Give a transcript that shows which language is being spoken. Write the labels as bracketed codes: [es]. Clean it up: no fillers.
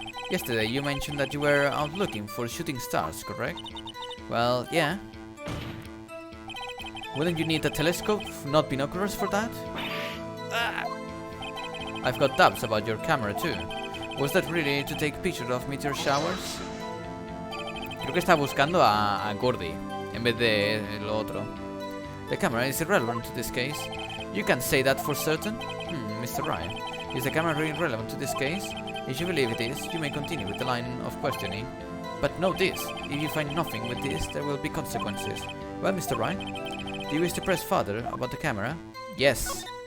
[en] Yesterday you mentioned that you were out looking for shooting stars, correct? Well, yeah. Wouldn't you need a telescope, not binoculars for that? I've got doubts about your camera too. Was that really to take pictures of meteor showers? [es] Creo que está buscando a Gordy en vez de lo otro. [en] The camera is irrelevant to this case. You can't say that for certain? Mr. Wright. Is the camera really relevant to this case? If you believe it is, you may continue with the line of questioning. But know this, if you find nothing with this, there will be consequences. Well, Mr. Wright, do you wish to press further about the camera? Yes.